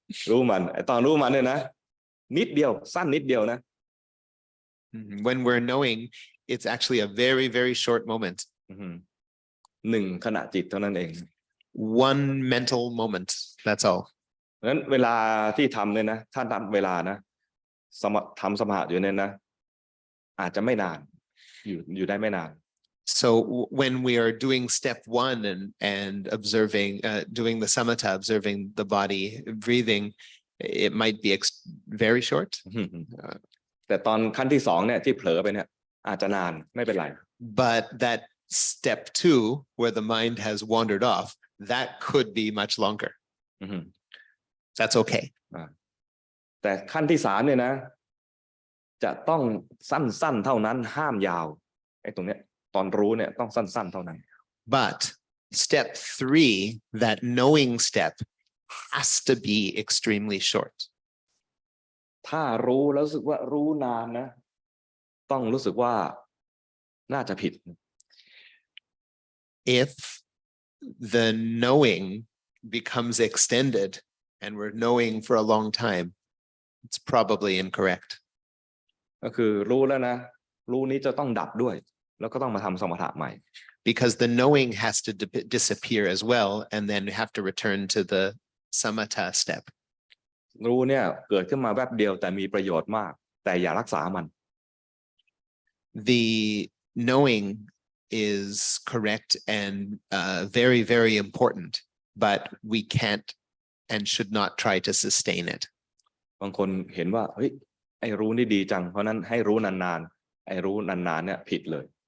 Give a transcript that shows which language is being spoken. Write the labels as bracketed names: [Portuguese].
[Thai] รู้มันไอ้ตอนรู้มันเนี่ยนะนิดเดียวสั้นนิดเดียวนะ [English] When we're knowing, it's actually a very, very short moment. [Thai] 1ขณะจิตเท่านั้นเอง [English] one mental moment. That's all. [Thai] งั้นเวลาที่ทำเนี่ยนะถ้าทำเวลานะทำสมถะอยู่เนี่ยนะอาจจะไม่นานอยู่ได้ไม่นาน [English] So when we are doing step one and observing, doing the samatha, observing the body, breathing, it might be very short. [Thai] แต่ตอนขั้นที่สองเนี่ยที่เผลอไปเนี่ยอาจจะนานไม่เป็นไร [English] But that step two, where the mind has wandered off, that could be much longer. That's okay. [Thai] แต่ขั้นที่สามเนี่ยนะจะต้องสั้นๆเท่านั้นห้ามยาวไอ้ตรงเนี้ยตอนรู้เนี่ยต้องสั้นๆเท่านั้น [English] But step three, that knowing step, has to be extremely short. [Thai] ถ้ารู้แล้วรู้สึกว่ารู้นานนะต้องรู้สึกว่าน่าจะผิด [English] If the knowing becomes extended and we're knowing for a long time, it's probably incorrect. [Thai] ก็คือรู้แล้วนะรู้นี้จะต้องดับด้วยแล้วก็ต้องมาทำสมถะใหม่ [English] Because the knowing has to disappear as well, and then you have to return to the samatha step. [Thai] รู้เนี่ยเกิดขึ้นมาแวบเดียวแต่มีประโยชน์มากแต่อย่ารักษามัน [English] The knowing is correct and very, very important, but we can't and should not try to sustain it. [Thai] บางคนเห็นว่าเฮ้ยไอ้รู้นี่ดีจังเพราะนั้นให้รู้นานๆไอ้รู้นานๆเนี่ยผิดเลย